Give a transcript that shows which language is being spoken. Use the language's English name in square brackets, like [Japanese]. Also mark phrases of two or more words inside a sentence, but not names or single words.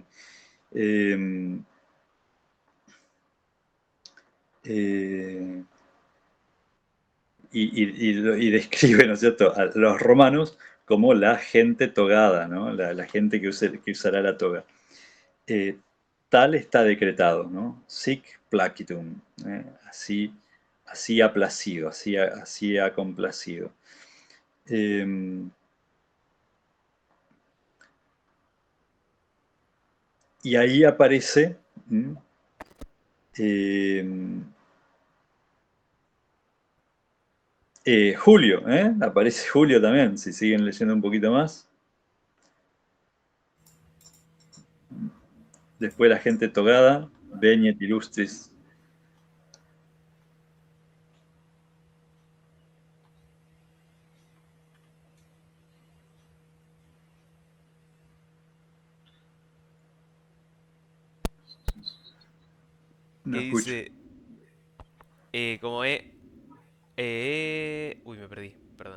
[Spanish] Eh, eh, y describe, ¿no es cierto?, a los romanos como la gente togada, ¿no? La gente que usará la toga. Eh, Tal está decretado, ¿no? [Latin] Sic placitum, [Spanish] así ha placido, así ha complacido. Eh, y ahí aparece eh, Julio, ¿eh? Aparece Julio también, si siguen leyendo un poquito más. Después la gente togada, [Latin] Veniet illustris. [Spanish] Que No escucho. dice, como uy, me perdí, perdón.